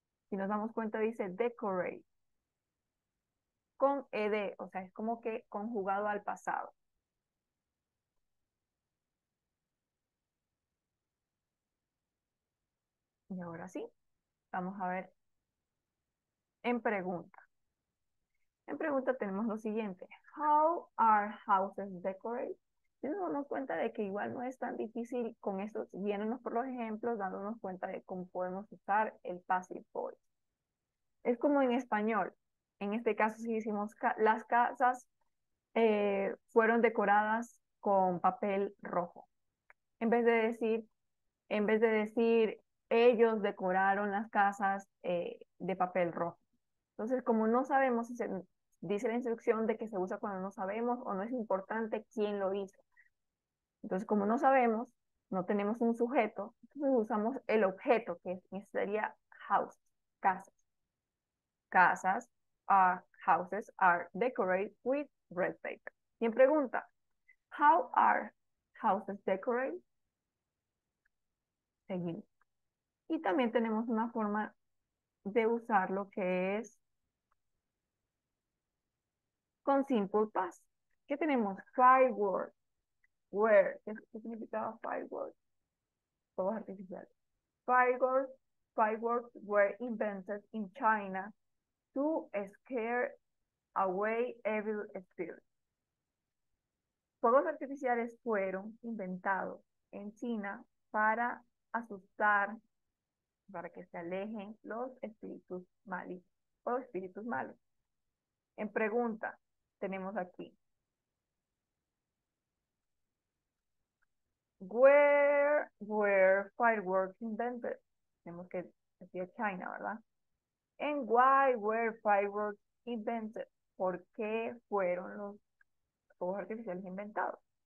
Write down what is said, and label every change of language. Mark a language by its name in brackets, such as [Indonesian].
[Spanish] Si nos damos cuenta, dice decorate. Con ed, o sea, es como que conjugado al pasado. Y ahora sí, vamos a ver en pregunta. En pregunta tenemos lo siguiente. [English] How are houses decorated? [Spanish] Si nos damos cuenta de que igual no es tan difícil con esto, viéndonos por los ejemplos, dándonos cuenta de cómo podemos usar el passive voice. Es como en español. En este caso, si decimos las casas fueron decoradas con papel rojo. En vez de decir, en vez de decir, ellos decoraron las casas de papel rojo. Entonces, como no sabemos si se dice la instrucción de que se usa cuando no sabemos o no es importante quién lo hizo. Entonces, como no sabemos, no tenemos un sujeto, entonces usamos el objeto, que sería house, casas. [English] Casas houses are decorated with red paper. [Spanish] Quien pregunta, [English] how are houses decorated? [Spanish] Seguimos. Y también tenemos una forma de usar lo que es con simple past. ¿Qué tenemos? Fireworks. Where. ¿Qué significaba fireworks? Fuegos artificiales. [English] Fireworks, fireworks were invented in China to scare away evil spirits. [Spanish] Fuegos artificiales fueron inventados en China para asustar, para que se alejen los espíritus malignos o espíritus malos. En pregunta, tenemos aquí, [English] where were fireworks invented? [Spanish] Tenemos que decir China, ¿verdad? [English] And why were fireworks invented? [Spanish] ¿Por qué fueron los fuegos artificiales inventados?